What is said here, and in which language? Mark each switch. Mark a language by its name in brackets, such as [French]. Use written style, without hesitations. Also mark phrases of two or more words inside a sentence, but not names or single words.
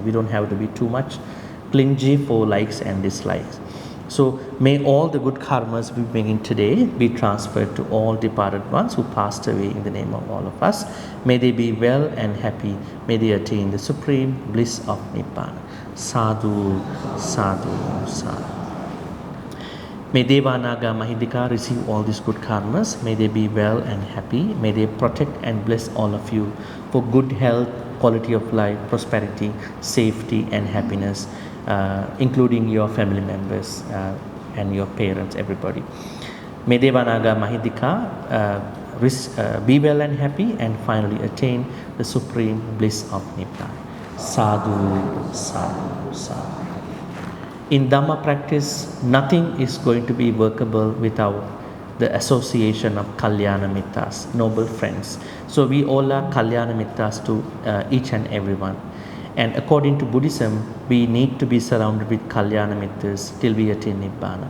[English] We don't have to be too much clingy for likes and dislikes. So may all the good karmas we bring in today be transferred to all departed ones who passed away in the name of all of us. May they be well and happy. May they attain the supreme bliss of Nibbana. [Pali] Sadhu, sadhu, sadhu. [English] May Devanaga Mahindika receive all these good karmas. May they be well and happy. May they protect and bless all of you for good health, quality of life, prosperity, safety and happiness, including your family members and your parents, everybody. May Devanaga Mahindika be well and happy and finally attain the supreme bliss of Nibbana. [Pali] Sadhu, sadhu, sadhu. [English] In Dhamma practice, nothing is going to be workable without the association of [Pali] Kalyana Mittas, [English] noble friends. So we all are [Pali] Kalyana Mittas [English] to each and everyone. And according to Buddhism, we need to be surrounded with [Pali] Kalyana Mittas [English] till we attain Nibbana.